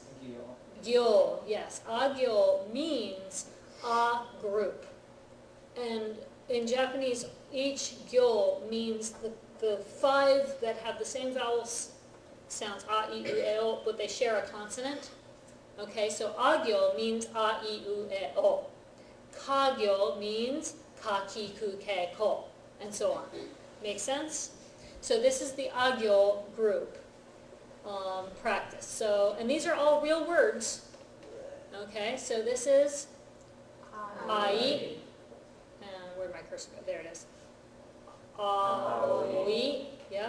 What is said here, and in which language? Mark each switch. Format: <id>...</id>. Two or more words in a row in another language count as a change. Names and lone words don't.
<en>Gyo. Yes, a gyo means a group. And in Japanese, each gyo means the five that have the same vowel sounds, a, I, U, E, O, but they share a consonant. Okay, so agyo means a, I, U, E, O. Kagyo means ka, ki, ku, ke, ko, and so on. Make sense? So this is the agyo group practice. So, and these are all real words. Okay, so this is ai, and where'd my cursor go? There it is. Aoi, yeah.</en>